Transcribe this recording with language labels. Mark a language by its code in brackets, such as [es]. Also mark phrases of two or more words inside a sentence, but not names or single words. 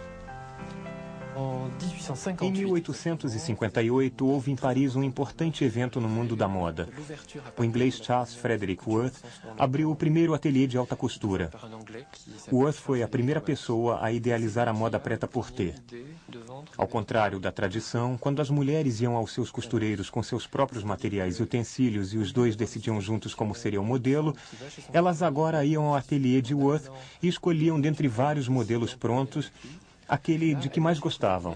[pt] Em 1858, houve em Paris um importante evento no mundo da moda. O inglês Charles Frederick Worth abriu o primeiro ateliê de alta costura. Worth foi a primeira pessoa a idealizar a moda prêt-à-porter. Ao contrário da tradição, quando as mulheres iam aos seus costureiros com seus próprios materiais e utensílios e os dois decidiam juntos como seria o modelo, elas agora iam ao ateliê de Worth e escolhiam dentre vários modelos prontos aquele de que mais gostavam.